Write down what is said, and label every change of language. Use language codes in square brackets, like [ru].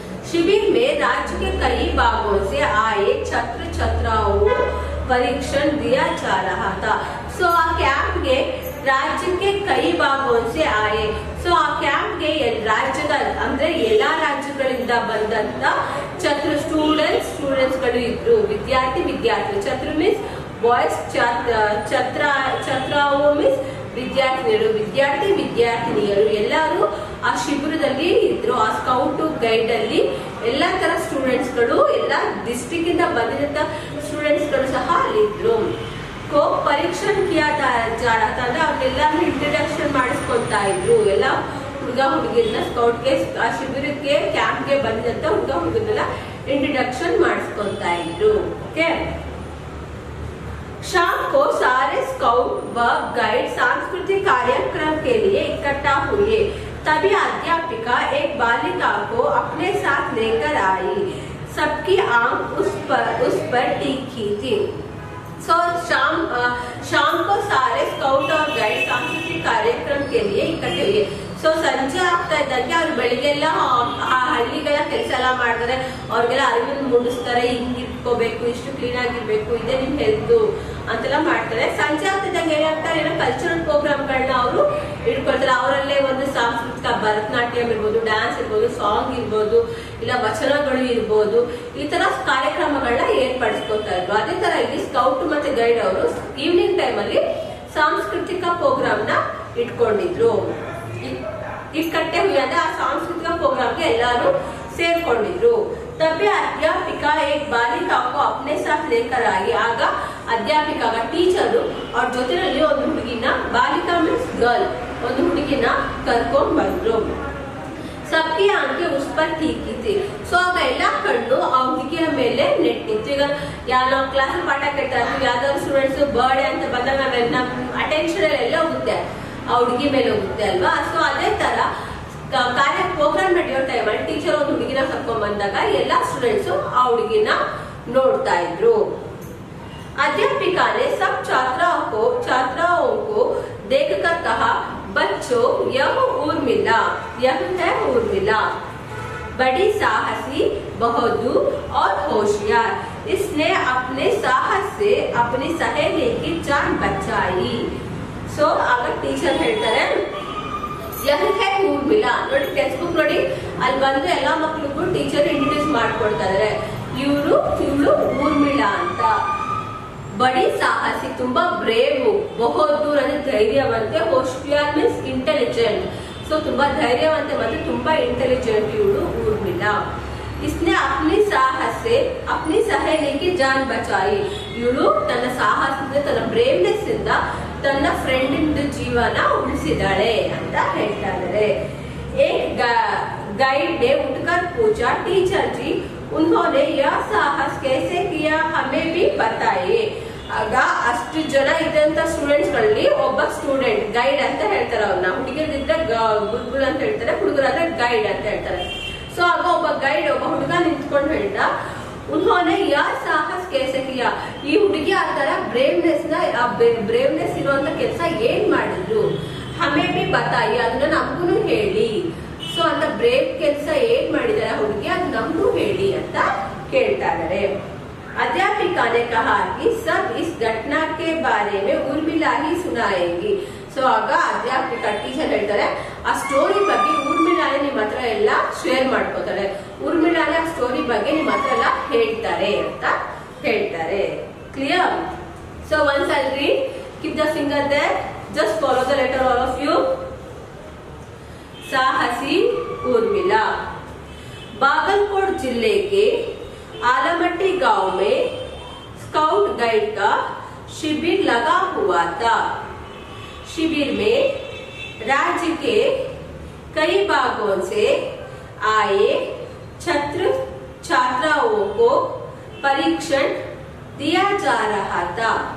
[hi] शिविर में राज्य के कई भागों से आए छात्रों को परीक्षण दिया जा रहा था. सो आ कैंप [kn] ಗೆ ರಾಜ್ಯಕ್ಕೆ ಕೈ ಭಾಗों [hi] से आए. [kn] ಸೊ ಆ ಕ್ಯಾಂಪ್ ಗೆ ರಾಜ್ಯದ ಅಂದ್ರೆ ಎಲ್ಲಾ ರಾಜ್ಯಗಳಿಂದ ಬಂದಂತ ಸ್ಟೂಡೆಂಟ್ಸ್ ಗಳು ಇದ್ರು. ವಿದ್ಯಾರ್ಥಿ ಛಾತ್ರ ಮೀನ್ಸ್ ಬಾಯ್ಸ್, ಛಾತ್ರಾओं ಮೀನ್ಸ್ ವಿದ್ಯಾರ್ಥಿನಿಯರು ಎಲ್ಲರೂ ಆ ಶಿಬಿರದಲ್ಲಿ ಇದ್ರು. ಆ ಸ್ಕೌಟ್ ಗೈಡ್ ಅಲ್ಲಿ ಎಲ್ಲಾ ತರ ಸ್ಟೂಡೆಂಟ್ಸ್ ಗಳು, ಎಲ್ಲಾ ಡಿಸ್ಟ್ರಿಕ್ಟ್ ಇಂದ ಬಂದಿದ್ದ ಸ್ಟೂಡೆಂಟ್ಸ್ ಗಳು ಸಹ ಅಲ್ಲಿದ್ರು. ಪರೀಕ್ಷಣ ಅಂದ್ರೆ ಅವ್ರೆಲ್ಲಾರು ಇಂಟ್ರಡಕ್ಷನ್ ಮಾಡಿಸ್ಕೊಂತಾ ಇದ್ರು. ಎಲ್ಲ ಹುಡುಗಿರನ್ನ ಸ್ಕೌಟ್ಗೆ, ಆ ಶಿಬಿರಕ್ಕೆ ಕ್ಯಾಂಪ್ಗೆ ಬಂದಿದ್ದಂತ ಹುಡುಗರನ್ನೆಲ್ಲ ಇಂಟ್ರಡಕ್ಷನ್ ಮಾಡಿಸ್ಕೊಂತಾ ಇದ್ರು. ಓಕೆ. [hi] शाम को सारे स्काउट व गाइड सांस्कृतिक कार्यक्रम के लिए इकट्ठा हुए. तभी अध्यापिका एक बालिका को अपने साथ लेकर आई. सबकी आंख उस पर टिकी थी. सो शाम को सारे स्काउट और गाइड सांस्कृतिक कार्यक्रम के लिए इकट्ठे हुए. [kn] ಸೊ ಸಂಜೆ ಆಗ್ತಾ ಇದ್ದಂಗೆ ಅವ್ರು ಬೆಳಿಗ್ಗೆಲ್ಲ ಆ ಹಳ್ಳಿಗೆಲ್ಲ ಕೆಲಸ ಎಲ್ಲ ಮಾಡ್ತಾರೆ, ಅವ್ರಿಗೆಲ್ಲ ಅರಿವನ್ನು ಮೂಡಿಸ್ತಾರೆ, ಹಿಂಗ್ ಇಟ್ಕೋಬೇಕು, ಇಷ್ಟು ಕ್ಲೀನ್ ಆಗಿರ್ಬೇಕು, ಇದೇ ನಿಮ್ ಹೆಲ್ತ್ ಅಂತೆಲ್ಲ ಮಾಡ್ತಾರೆ. ಸಂಜೆ ಆಗ್ತಿದ್ದಂಗೆ ಏನಾಗ್ತಾರೆ, ಏನೋ ಕಲ್ಚರಲ್ ಪ್ರೋಗ್ರಾಮ್ಗಳನ್ನ ಅವರು ಇಟ್ಕೊಳ್ತಾರೆ. ಅವರಲ್ಲೇ ಒಂದು ಸಾಂಸ್ಕೃತಿಕ ಭರತನಾಟ್ಯಂ ಇರ್ಬೋದು, ಡ್ಯಾನ್ಸ್ ಇರ್ಬೋದು, ಸಾಂಗ್ ಇರ್ಬೋದು, ಇಲ್ಲ ವಚನಗಳು ಇರ್ಬೋದು, ಈ ತರ ಕಾರ್ಯಕ್ರಮಗಳನ್ನ ಏರ್ಪಡಿಸ್ಕೊತಾ ಇದ್ರು. ಅದೇ ತರ ಇಲ್ಲಿ ಸ್ಕೌಟ್ ಮತ್ತೆ ಗೈಡ್ ಅವರು ಈವ್ನಿಂಗ್ ಟೈಮ್ ಅಲ್ಲಿ ಸಾಂಸ್ಕೃತಿಕ ಪ್ರೋಗ್ರಾಮ್ ನ ಇಟ್ಕೊಂಡಿದ್ರು. [hi] इकट्ठे हुए [kn] ಅಂದ್ರೆ ಆ ಸಾಂಸ್ಕೃತಿಕ ಪ್ರೋಗ್ರಾಮ್ಗೆ ಎಲ್ಲರೂ ಸೇರ್ಕೊಂಡಿದ್ರು. [hi] तभी अध्यापिका एक बालिका को अपने साथ लेकर आई. [kn] ಆಗ ಅಧ್ಯಾಪಿಕ ಟೀಚರ್ ಅವ್ರ ಜೊತೆಯಲ್ಲಿ ಒಂದು ಹುಡುಗಿನ, ಬಾಲಿಕಾ ಮೀನ್ಸ್ ಗರ್ಲ್, ಒಂದು ಹುಡುಗಿನ ಕರ್ಕೊಂಡ್ ಬಂದ್ರು. [hi] सबकी आंखें उस पर टीकी थी. [kn] ಸೊ ಆಗ ಎಲ್ಲಾ ಕಣ್ಣು ಆ ಹುಡುಗಿಯ ಮೇಲೆ ನೆಟ್ಟಿತ್ತು. ಈಗ ಯಾರೋ ಕ್ಲಾಸ್ ಪಾಠ ಕೇಳ್ತಾ ಇರ್ತೀವಿ, ಯಾವ್ದಾದ್ರು ಸ್ಟೂಡೆಂಟ್ಸ್ ಬರ್ಡೇ ಅಂತ ಬಂದಾಗ ನಮ್ ಅಟೆನ್ಷನ್ ಎಲ್ಲ ಹೋಗುತ್ತೆ, ಆ ಹುಡುಗಿ ಮೇಲೆ ಹೋಗುತ್ತೆ ಅಲ್ವಾ. ಸೊ ಅದೇ ತರ ಪ್ರೋಗ್ರಾಮ್ ನಡೆಯೋ ಟೈಮಲ್ಲಿ ಟೀಚರ್ ಒಂದು ಹುಡುಗಿನ ಕರ್ಕೊಂಡ್ ಬಂದಾಗ ಎಲ್ಲಾ ಸ್ಟೂಡೆಂಟ್ಸ್ ಆ ಹುಡುಗಿನ ನೋಡ್ತಾ ಇದ್ರು. [hi] अध्यापिका ने सब छात्राओं को देखकर कहा, बच्चों यह उर्मिला, यह है उर्मिला, बड़ी साहसी, बहादुर और होशियार. इसने अपने साहस से अपनी सहेली की जान बचाई. सो अगर टीचर [kn] ಹೇಳ್ತಾರೆ ಯಹಕ್ಕೆ ಊರ್ಮಿಳಾ ನೋಡಿ, ಟೆಕ್ಸ್ಟ್ ಬುಕ್ ನೋಡಿ, ಅಲ್ಲಿ ಬಂದು ಎಲ್ಲಾ ಮಕ್ಕಳಿಗೂ ಟೀಚರ್ ಇಂಟ್ರೊಡ್ಯೂಸ್ ಮಾಡ್ಕೊಡ್ತಾ ಇದಾರೆ. ಇವಳು ಊರ್ಮಿಳಾ ಅಂತ. ಬಡಿ ಸಾಹಸಿ ತುಂಬಾ ಬ್ರೇವ್, ಬಹದ್ದೂರ್ ಅಂದ್ರೆ ಧೈರ್ಯವಂತೆ, ಹೋಶಿಯಾರ್ ಮೀನ್ಸ್ ಇಂಟೆಲಿಜೆಂಟ್. ಸೊ ತುಂಬಾ ಧೈರ್ಯವಂತೆ ಮತ್ತೆ ತುಂಬಾ ಇಂಟೆಲಿಜೆಂಟ್ ಇವಳು ಊರ್ಮಿಳಾ. [hi] इसने अपनी साहस से अपनी सहेली की जान बचाई. [kn] ಇವಳು ತನ್ನ ಸಾಹಸದಿಂದ, ತನ್ನ ಬ್ರೇವ್ನೆಸ್ ಇಂದ ತನ್ನ ಫ್ರೆಂಡ್ ಜೀವನ ಉಳಿಸಿದಾಳೆ ಅಂತ ಹೇಳ್ತಾ ಇದ್ದಾರೆ. [hi] एक गाइड ने उठकर पूछा, टीचर जी उन्होंने यह साहस कैसे किया, हमें भी बताइए. [kn] ಆಗ ಅಷ್ಟು ಜನ ಇದ್ದಂತ ಸ್ಟೂಡೆಂಟ್ಸ್ ಗಳಲ್ಲಿ ಒಬ್ಬ ಸ್ಟೂಡೆಂಟ್ ಗೈಡ್ ಅಂತ ಹೇಳ್ತಾರೆ. ಅವ್ರನ್ನ ಹುಡುಗಿರಿದ್ರೆ ಗುಲ್ಗುಲ್ ಅಂತ ಹೇಳ್ತಾರೆ, ಹುಡುಗರಾದ್ರೆ ಗೈಡ್ ಅಂತ ಹೇಳ್ತಾರೆ. ಸೊ ಆಗ ಒಬ್ಬ ಗೈಡ್, ಒಬ್ಬ ಹುಡುಗ ನಿಂತ್ಕೊಂಡು ಹೇಳ್ದ, [hi] ಉನ್ಹೋನೆ ಯಾ ಸಾಹಸ್ ಕೇಸೆ ಕಿಯಾ, [kn] ಈ ಹುಡುಗಿ ಆ ತರ ಬ್ರೇವ್ನೆಸ್ ಇರುವಂತ ಕೆಲಸ ಏನ್ ಮಾಡಿದ್ರು, [hi] ಹಮೇ ಬಿ ಬತಾಯಿ, [kn] ಅದನ್ನ ನಮಗೂ ಹೇಳಿ. ಸೊ ಅಂತ ಬ್ರೇವ್ ಕೆಲಸ ಏನ್ ಮಾಡಿದಾರೆ ಹುಡುಗಿ, ಅದು ನಮಗೂ ಹೇಳಿ ಅಂತ ಕೇಳ್ತಾ ಇದಾರೆ. [hi] अध्यापिका ने कहा कि सब इस घटना के बारे में उर्मिला ही सुनाएगी. [kn] ಸೊ ಆಗ ಅಧ್ಯಾಪಿಕ ಟೀಚರ್ ಹೇಳ್ತಾರೆ, ಆ ಸ್ಟೋರಿ ಬಗ್ಗೆ ಊರ್ಮಿಳಾನೆ ನಿಮ್ಮ ಹತ್ರ ಎಲ್ಲ ಶೇರ್ ಮಾಡ್ಕೋತಾರೆ, ಊರ್ಮಿಳಾನೆ ಆ ಸ್ಟೋರಿ ಬಗ್ಗೆ ನಿಮ್ಮ ಹತ್ರ ಎಲ್ಲ ಹೇಳ್ತಾರೆ ಅಂತ ಹೇಳ್ತಾರೆ. Clear? [en] So once I read, keep the finger there, just follow the letter all of you. [hi] साहसी उर्मिला. बागलकोट जिले के आलमट्टी गांव में स्काउट गाइड का शिविर लगा हुआ था. शिविर में राज्य के कई भागों से आए छात्राओं को परीक्षण दिया जा रहा था.